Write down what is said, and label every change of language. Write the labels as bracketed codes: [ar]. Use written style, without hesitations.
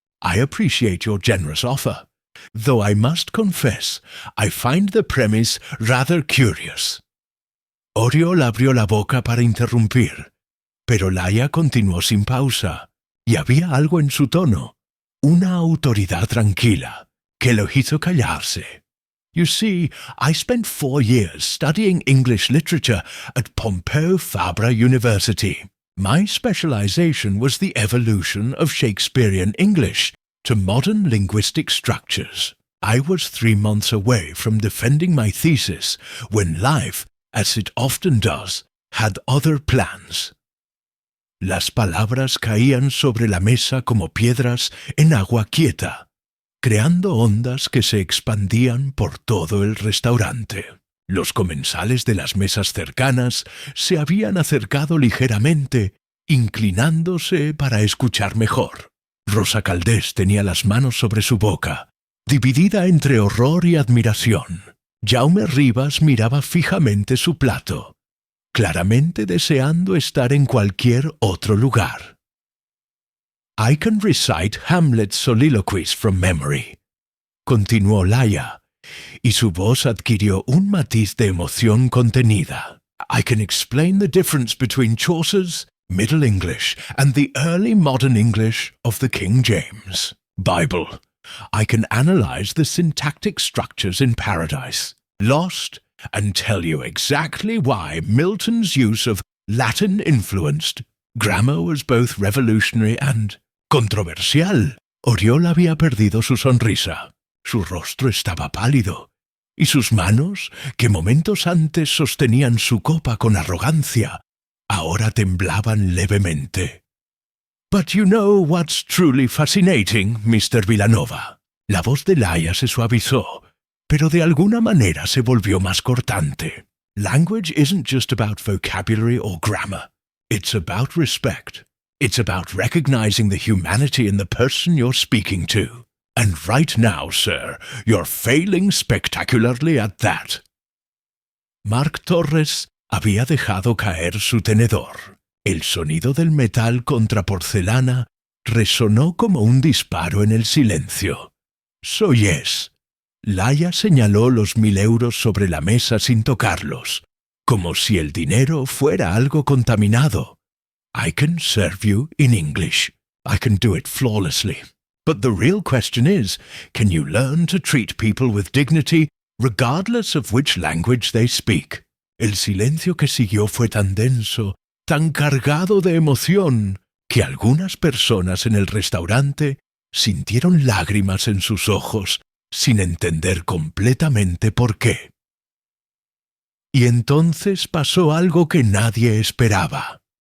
[en] «I appreciate your generous offer, though I must confess I find the premise rather curious». [es] Oriol abrió la boca para interrumpir, pero Laia continuó sin pausa, y había algo en su tono, una autoridad tranquila, que lo hizo callarse. [en] «You see, I spent 4 years studying English literature at Pompeu Fabra University. My specialization was the evolution of Shakespearean English to modern linguistic structures. I was 3 months away from defending my thesis when life, as it often does, had other plans». [es] Las palabras caían sobre la mesa como piedras en agua quieta, creando ondas que se expandían por todo el restaurante. Los comensales de las mesas cercanas se habían acercado ligeramente, inclinándose para escuchar mejor. Rosa Caldés tenía las manos sobre su boca, dividida entre horror y admiración. Jaume Rivas miraba fijamente su plato, claramente deseando estar en cualquier otro lugar. [en] «I can recite Hamlet's soliloquies from memory», [es] continuó Laia, y su voz adquirió un matiz de emoción contenida. [en] «I can explain the difference between Chaucer's Middle English and the early modern English of the King James Bible. I can analyze the syntactic structures in Paradise Lost and tell you exactly why Milton's use of Latin-influenced grammar was both revolutionary and controversial». [es] Oriol había perdido su sonrisa. Su rostro estaba pálido, y sus manos, que momentos antes sostenían su copa con arrogancia, ahora temblaban levemente. [en] «But you know what's truly fascinating, Mr. Vilanova». [es] La voz de Laia se suavizó, pero de alguna manera se volvió más cortante. [en] «Language isn't just about vocabulary or grammar. It's about respect. It's about recognizing the humanity in the person you're speaking to. And right now, sir, you're failing spectacularly at that». [es] Marc Torres había dejado caer su tenedor. El sonido del metal contra porcelana resonó como un disparo en el silencio. [en] «So yes, [es] Laia señaló los 1000 € sobre la mesa sin tocarlos, como si el dinero fuera algo contaminado. [en] I can serve you in English. I can do it flawlessly. But the real question is, can you learn to treat people with dignity regardless of which language they speak? [es] El silencio que siguió fue tan denso, tan cargado de emoción, que algunas personas en el restaurante sintieron lágrimas en sus ojos, sin entender completamente por qué. Y entonces pasó algo que nadie esperaba.